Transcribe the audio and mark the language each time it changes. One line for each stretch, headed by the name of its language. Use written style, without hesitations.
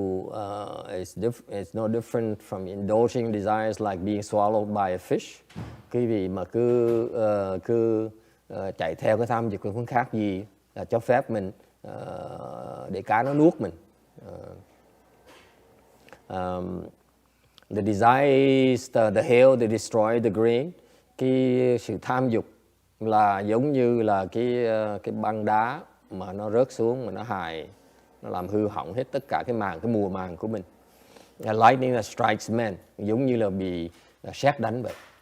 English: It's no different from indulging desires like being swallowed by a fish.
Vietnamese: Cái vị mà cứ chạy theo cái tham dục không khác gì là cho phép mình để cá nó nuốt mình.
English: The desire is the hail that destroy the grain.
Vietnamese: Cái sự tham dục là giống như là cái băng đá mà nó rớt xuống mà nó làm hư hỏng hết tất cả cái mùa màng của mình.
English: Lightning that strikes men,
Vietnamese: giống như là bị sét đánh vậy.